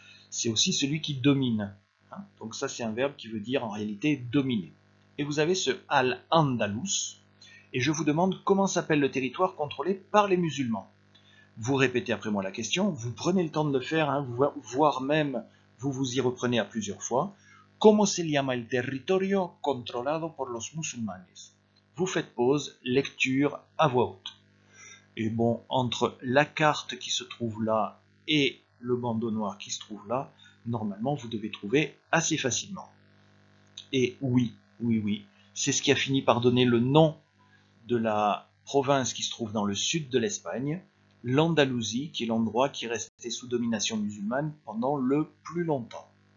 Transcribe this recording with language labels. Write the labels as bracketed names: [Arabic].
[French] C'est aussi celui qui domine. Donc ça, c'est un verbe qui veut dire en réalité dominer. Et vous avez ce Al-Andalus, et je vous demande comment s'appelle le territoire contrôlé par les musulmans. Vous répétez après moi la question, vous prenez le temps de le faire, voire même vous y reprenez à plusieurs fois. [Spanish] ¿Cómo se llama el territorio controlado por los musulmanes? [French] Vous faites pause, lecture à voix haute. Et bon, entre la carte qui se trouve là et le bandeau noir qui se trouve là, normalement vous devez trouver assez facilement. Et oui, c'est ce qui a fini par donner le nom de la province qui se trouve dans le sud de l'Espagne, l'Andalousie, qui est l'endroit qui restait sous domination musulmane pendant le plus longtemps.